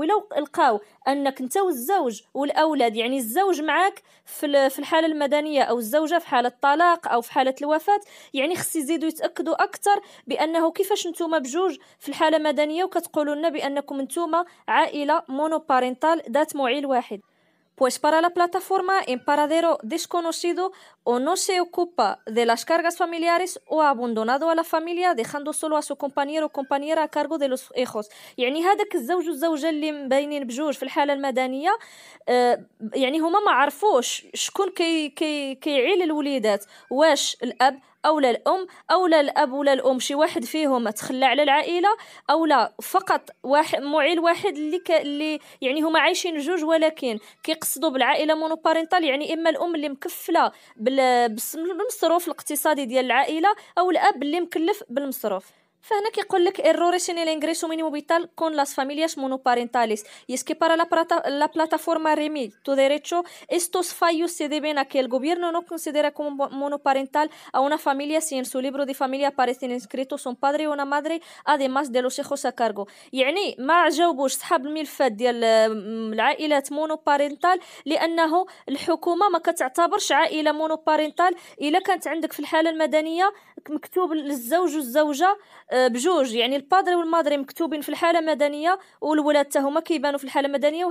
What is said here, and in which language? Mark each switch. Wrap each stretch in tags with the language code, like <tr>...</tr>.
<ar>ولو لقاو انك انت والزوج والاولاد، يعني الزوج معاك في الحاله المدنيه او الزوجه في حاله الطلاق او في حاله الوفاه، يعني خص يزيدوا يتاكدوا اكثر بانه كيفاش نتوما بجوج في الحاله المدنيه وكتقولوا لنا بانكم نتوما عائله مونوبارينتال ذات معيل واحد.</ar> <es>Pues para la plataforma, en paradero desconocido o no se ocupa de las cargas familiares o ha abandonado a la familia dejando solo a su compañero o compañera a cargo de los hijos.</es> <ar>يعني هذاك الزوج والزوجة اللي مبينين بجوج في الحالة المدنية، يعني هما ما عرفوش شكون كيعيل الوليدات، واش الأب او لا الام او لا الاب ولا الام شي واحد فيهم تخلى على العائله، او لا فقط واحد معيل واحد اللي يعني هما عايشين جوج ولكن كيقصدوا بالعائله مونوبارينتال، يعني اما الام اللي مكفله بالمصروف الاقتصادي ديال العائله او الاب اللي مكلف بالمصروف. فهنا كيقول لك</ar> <es>errores en el ingreso mínimo vital con las familias monoparentales, y es que para la plataforma REMI tu derecho estos fallos se deben a que el gobierno no considera como monoparental a una familia si en su libro de familia aparecen inscritos un padre y una madre además de los hijos a cargo.</es> <ar>يعني ما جاوبوش صحاب الملفات ديال العائلات مونوبارينتال لانه الحكومه ما كتعتبرش عائله مونوبارينتال الا كانت عندك في الحاله المدنيه مكتوب للزوج والزوجه بجوج، يعني البادري والمادري مكتوبين في الحاله المدنيه والولاد حتى هما كيبانوا في الحاله المدنيه.</ar>